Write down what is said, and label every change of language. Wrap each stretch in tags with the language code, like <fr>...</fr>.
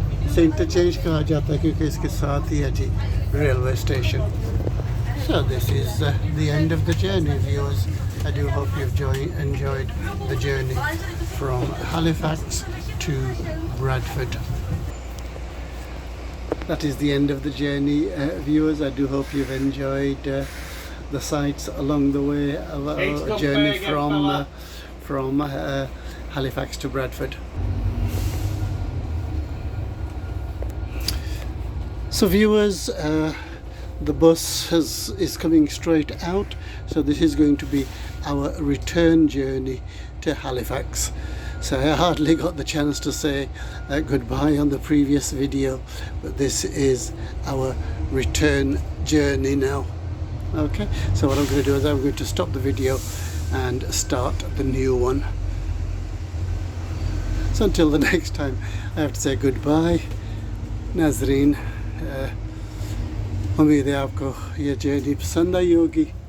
<hi>इसे इंटरचेंज कहा जाता है क्योंकि इसके साथ ही है जी railway station.</hi> <en>So this is the end of the journey, viewers. I do hope you've enjoyed the journey from Halifax to Bradford. That is the end of the journey, viewers. I do hope you've enjoyed the sights along the way of our journey from Halifax to Bradford. So viewers, the bus is coming straight out, so this is going to be our return journey to Halifax. So I hardly got the chance to say goodbye on the previous video, but this is our return journey now. Okay, so what I'm going to do is I'm going to stop the video and start the new one. So until the next time, I have to say goodbye.</en> <hi>Nazreen, उम्मीद है आपको ये journey पसंद आई होगी।</hi>